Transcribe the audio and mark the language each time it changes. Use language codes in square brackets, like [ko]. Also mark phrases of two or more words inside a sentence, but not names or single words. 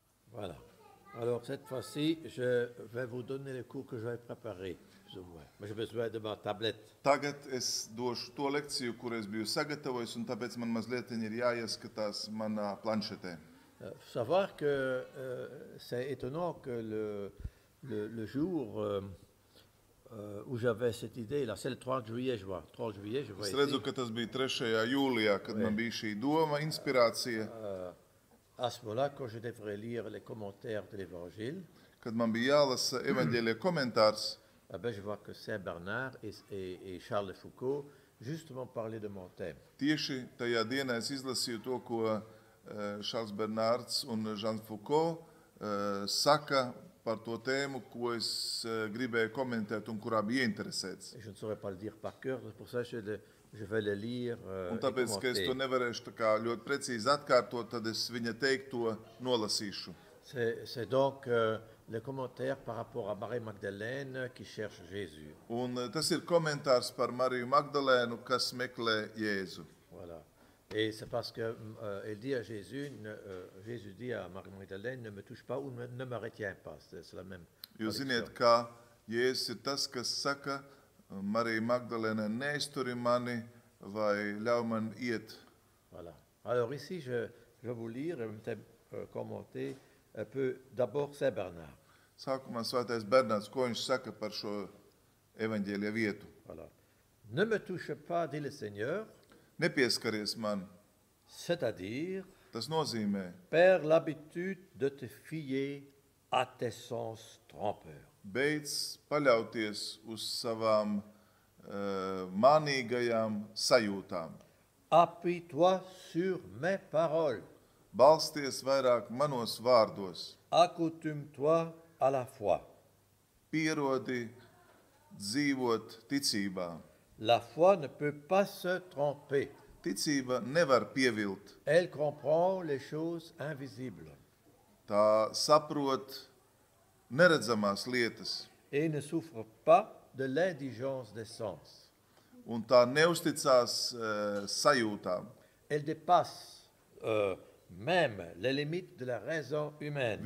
[fr] Voilà. Alors cette fois-ci, je vais vous donner les cours que j'avais préparés. Mais j'ai besoin de ma tablette. [lv] Tagad es došu to lekciju, kur es biju sagatavojis, un tāpēc man mazliet ir jāieskatās manā planšetē. [fr] Faut savoir que c'est étonnant que le jour où j'avais cette idée, là, c'est le 30 juillet, je vois. 30 juillet, je vois [lv] Es [fr] ici. [lv] redzu, ka tas bija 3. jūlijā, kad man bija šī doma, inspirācija, [fr] À ce moment-là, quand je devrais lire les commentaires de l'Évangile, [lv] kad man bija jālasa evaņģēlija komentārs. [fr] eh ben, je vois que Saint-Bernard et Charles de Foucault justement parlaient de mon thème. [lv] Tieši tajā dienā es izlasīju to, ko Šarls Bernārds un Žans Fuko saka par to tēmu, ko es gribēju komentēt un kurā bija interesēts. [fr] Et je ne saurais pas le dire par cœur, c'est pour ça que je vais le lire. [lv] Un [fr] Et [lv] tāpēc, ka es to [fr] commenter. [lv] nevarēšu tā kā ļoti precīzi atkārtot, tad es viņa teikto nolasīšu. [fr] C'est donc le commentaire par rapport à Marie-Magdalène qui cherche Jésus. [lv] Un tas ir komentārs par Mariju Magdalēnu, kas meklē Jēzu. [fr] Voilà. Et c'est parce que elle dit à Jésus, Jésus dit à Marie-Magdalène, ne me touche pas ou ne me retiens pas. C'est la même. [lv] Jūs [fr] traduction. [lv] ziniet, kā Jēzus ir tas, kas saka, Marija Magdalēna neizturi mani vai ļauj man iet. [fr] Voilà. Alors ici, je vais vous lire et commenter un peu d'abord Saint-Bernard. [lv] Sākumā svētais Bernārds, ko viņš saka par šo evaņģēlija vietu. [fr] Voilà. Ne me touche pas, dit le Seigneur, [lv] Nepieskaries man, [fr] c'est-à-dire, [lv] tas nozīmē, [fr] perds l'habitude de te fier à tes sens trompeurs. [lv] beidz paļauties uz savām manīgajām sajūtām. [fr] Appuie-toi sur mes paroles. [lv] Balsties vairāk manos vārdos, [fr] Accoutume-toi à la foi. [lv] pierodi dzīvot ticībā. [fr] La foi ne peut pas se tromper. [lv] Ticība nevar pievilt, [fr] Elle comprend les choses invisibles [lv] tā saprot neredzamās lietas, [fr] et ne souffre pas de l'indigence des sens. [lv] un tā neusticās sajūtām. [fr] Elle dépasse même les limites de la raison humaine,